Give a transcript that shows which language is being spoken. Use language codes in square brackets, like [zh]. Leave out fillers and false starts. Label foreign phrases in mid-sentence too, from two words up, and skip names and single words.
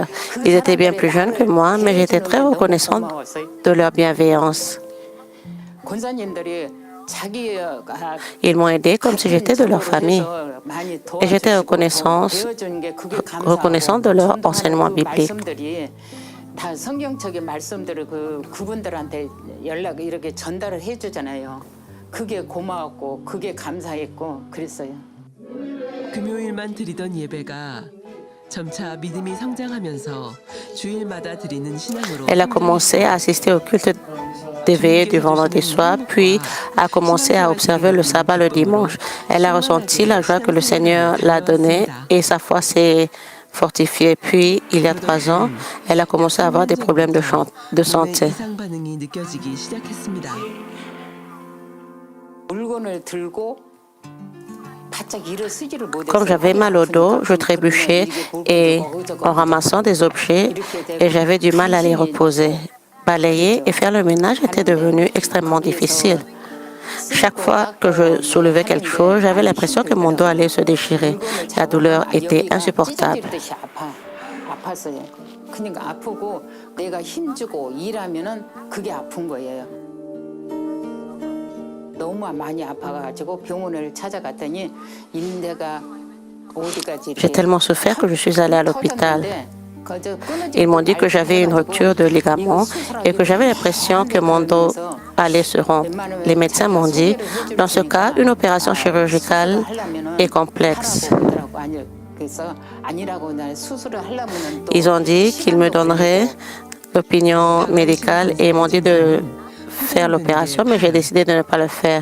[fr] Ils étaient bien plus jeunes que moi, mais j'étais très reconnaissante de leur bienveillance. Ils m'ont aidé comme si j'étais de leur famille. Et j'étais reconnaissante de leur enseignement biblique. [ko] 다 성경적인 말씀들을 그분들한테 연락 이렇게 전달을 해주잖아요. 그게 고마웠고 그게 감사했고 그랬어요. 금요일만 드리던 예배가 점차 믿음이 성장하면서 주일마다 드리는 신앙으로 [fr] Elle a commencé à assister au culte des veillées du vendredi soir, puis a commencé à observer le sabbat le dimanche. Elle a ressenti la joie que le Seigneur l'a donnée et sa foi s'est fortifiée. Puis, il y a 3 ans, elle a commencé à avoir des problèmes de santé. [ko] 이상 반응이 느껴지기 시작했습니다. 물건을 들고 바짝 일을 쓰지를 못했어요. [fr] Comme j'avais mal au dos, je trébuchais et en ramassant des objets et j'avais du mal à les reposer. Balayer et faire le ménage était devenu extrêmement difficile. Chaque fois que je soulevais quelque chose, j'avais l'impression que mon dos allait se déchirer. La douleur était insupportable. [ko] 아팠어요. 그러니까 아프고 내가 힘주고 일하면은 그게 아픈 거예요. 너무 많이 아파가지고 병원을 찾아갔더니 인대가 어디까지 [fr] J'ai tellement souffert que je suis allée à l'hôpital. Ils m'ont dit que j'avais une rupture de ligament et que j'avais l'impression que mon dos allait se rompre. Les médecins m'ont dit, dans ce cas, une opération chirurgicale est complexe. Ils ont dit qu'ils me donneraient l'opinion médicale et m'ont dit de faire l'opération, mais j'ai décidé de ne pas le faire.